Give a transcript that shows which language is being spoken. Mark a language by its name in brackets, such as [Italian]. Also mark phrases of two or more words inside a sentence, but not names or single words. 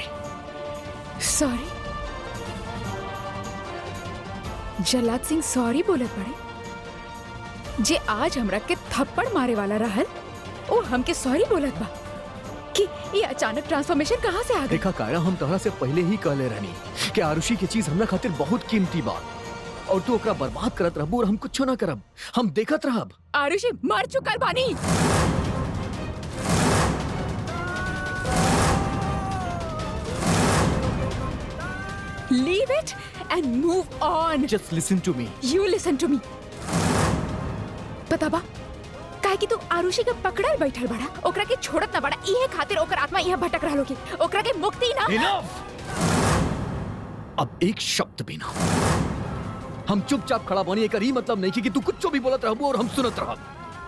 [Bhojpuri] सॉरी? जल्लाद सिंह सॉरी बोलत पड़े? जे आज हमरा के थप्पड़ मारे वाला रहल, ओ हमके सॉरी बोलत बा? कि ये अचानक ट्रांसफॉर्मेशन कहाँ से आ गई? देखा कायरा, हम तोहरा से पहले ही कहले रहनी कि आरुषि की चीज हमरा खातिर बहुत कीमती बा और तू ओकरा बर्बाद करत रहबू और हम कुछ ना करब। हम देखत रहब। आरुषि मर चुकल बानी। [English] Leave it and move on. Just listen to me. You listen to me. [Bhojpuri] पता बा काहे कि तू आरुषि के पकड़ल बैठल बड़ा, ओकरा के छोड़त ना बड़ा। इहे खातिर ओकर आत्मा यहाँ भटक रहल होगी। ओकरा के मुक्ति ना। Enough! अब एक शब्द भी ना। हम चुपचाप खड़ा बनी, एकर ही मतलब नहीं कि तू कुछ भी बोलत रहबू और हम सुनत रहब।